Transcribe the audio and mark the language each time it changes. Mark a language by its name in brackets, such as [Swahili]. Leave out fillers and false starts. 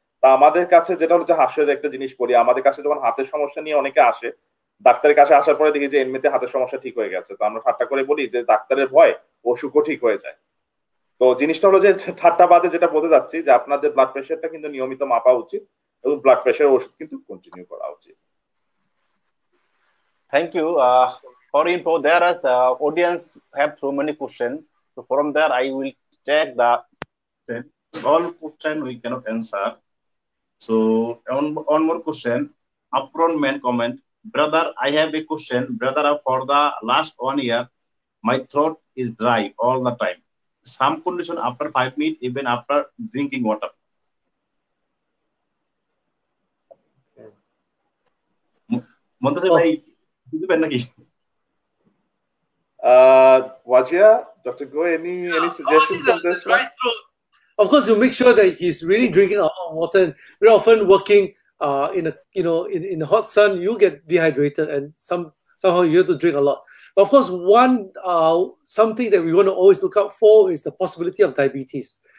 [Bangla] তা আমাদের কাছে যেটা হচ্ছে হাস্যের একটা জিনিস বলি, আমাদের কাছে যখন হাতের সমস্যা নিয়ে অনেকে আসে, ডাক্তারের কাছে আসার পরে দেখি যে এমনিতে হাতের সমস্যা ঠিক হয়ে গেছে, তো আমরা ঠাট্টা করে বলি যে ডাক্তারের ভয় অসুখও ঠিক হয়ে যায়। তো জিনিসটা হলো যে ঠাট্টা বাদে যেটা বলতে যাচ্ছি যে আপনাদের ব্লাড প্রেশারটা কিন্তু নিয়মিত মাপা উচিত এবং ব্লাড প্রেশারের ওষুধ কিন্তু কন্টিনিউ করা উচিত। [English] Thank you. For info, there is audience have so many questions. So from there, I will take the all question we cannot answer. So one more question. Upfront main comment. Brother, I have a question. Brother, for the last 1 year, my throat is dry all the time. Some condition after 5 minutes, even after drinking water. [Bangla] Muntasir bhai, দিবেন নাকি? [English] Wajia, Dr. Go, any suggestions on this one? Of course, you make sure that he's really drinking a lot of water. And very often working in the hot sun, you get dehydrated, and somehow you have to drink a lot. But of course, something that we want to always look out for is the possibility of diabetes.